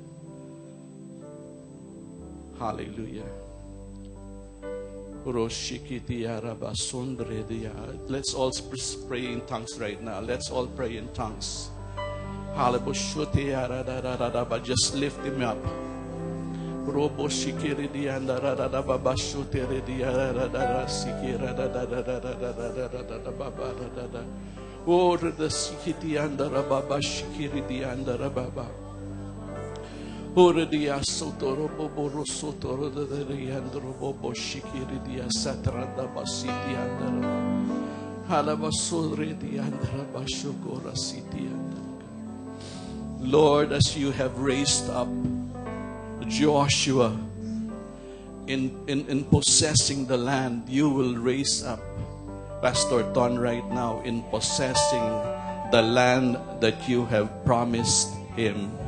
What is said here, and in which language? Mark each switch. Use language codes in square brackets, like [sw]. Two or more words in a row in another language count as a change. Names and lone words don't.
[en] Hallelujah. Let's all pray in tongues right now. Let's all pray in tongues. Just lift him up. Robo shikiri dianda da da baba shutere dianda da sikira da baba da. Oh, the sikiti anda baba shikiri dianda baba. Oh, dia sotoro bobo sotoro da dianda bobo shikiri dia satranda basiti anda. Halabasuri dianda bashukora siti anda. Lord, as you have raised up Joshua in possessing the land, you will raise up Pastor Ton right now in possessing the land that you have promised him.